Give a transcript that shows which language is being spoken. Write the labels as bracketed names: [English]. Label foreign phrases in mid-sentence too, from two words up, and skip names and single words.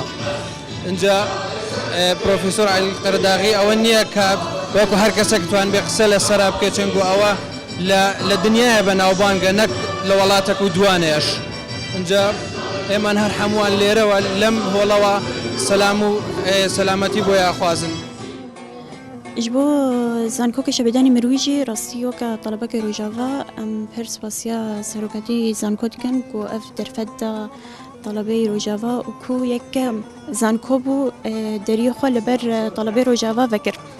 [Central Kurdish] اینجا پرۆفیسۆر عەلی قەرەداغی ئەوە نییە کە وەکو هەر کەسێک توان بێ قسە لە سەرا بکێت چەنگ و ئەوە لە دنیاە بەناوبانگە نەک لە وڵاتێک و دوانێش. اینجا ئێمان هەر هەمووان لێرەوە لەم هۆڵەوە سەلام و سەلامەتی بۆ یاخوازن. [Kurdish] ji bo zanko Geşepêdanî mirwî jî rastîyo ka talebeke Rojava em pir spasiya seroketî zanko dikin ku ev derfet da talebeyê Rojava û ku yek zanko bû deriyê xwe li ber talebê Rojava vekir.